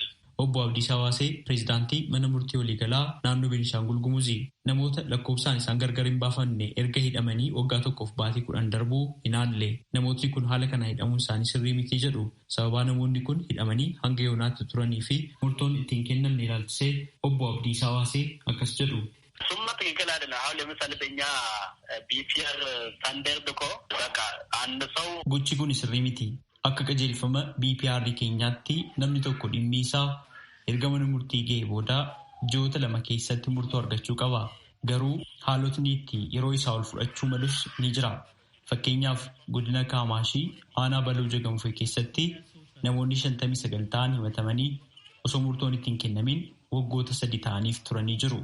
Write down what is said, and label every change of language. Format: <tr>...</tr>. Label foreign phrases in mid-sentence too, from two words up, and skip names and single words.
<om>Obbo Abdiisaa Waasee pireezidaantii mana murtii waliigalaa naannoo Beenishaangul Gumuzii namoota lakkoofsaan isaan gargar hin baafanne erga hidhamanii waggaa tokkoof baatii 10 darbuu hinaallee namootni kun haala kana hidhamuun isaanii sirrii miti jedhu. Sababaa namoonni kun hidhamanii hanga yoonaatti turanii fi murtoon ittiin kennamne ilaalchisee obbo Abdiisaa Waasee akkas jedhu.</om> <am>Summa ትክክል አይደለም። አሁን ለምሳሌ በእኛ ቢፒአር ስታንዳርድ እኮ በቃ አንድ ሰው</am> <om>gochi kun sirrii miti. Akka qajeelfama BPR keenyaatti namni tokko dhimmi isaa erga mana murtii ga'ee booda ji'oota 2 keessatti murtoo argachuu qaba. Garuu haalotni itti yeroo isaa ol fudhachuu malus ni jira. Fakkeenyaaf godina Kaamaashii aanaa Baluu Jagamfee keessatti namoonni 59 ta'an himatamanii osoo murtoon ittiin kennamin waggoota 3 ta'aniif turanii jiru.</om>